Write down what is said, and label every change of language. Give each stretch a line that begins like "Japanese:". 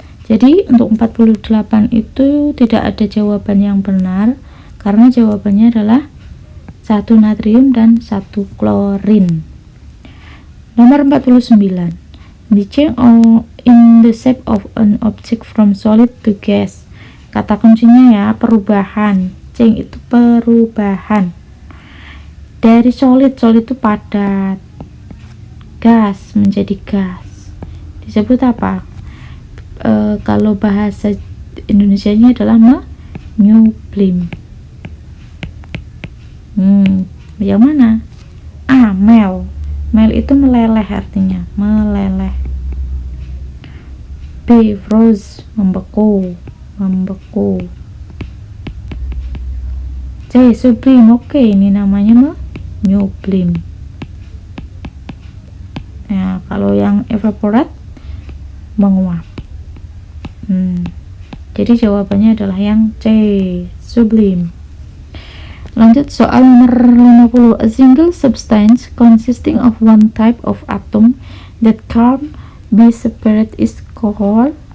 Indonesian: Jadi untuk 48 itu tidak ada jawaban yang benar karena jawabannya adalah 1 natrium dan 1 klorin. Nomor 49.
English: The change in the shape of an object from solid to gas.
Indonesian: Kata kuncinya ya, perubahan. Change itu perubahan. Dari solid itu padat, gas menjadi gas. Disebut apa? Kalau bahasa Indonesianya adalah menyublim. Yang mana? Mel. Mel itu meleleh artinya, meleleh. B, froze, membeku. C, sublim. Oke, ini namanya menyublim. Nah, kalau yang evaporate menguap. Jadi jawabannya adalah yang C, sublim. Lanjut soal nomor 50.
English: A single substance consisting of one type of atom that can't be separate is called.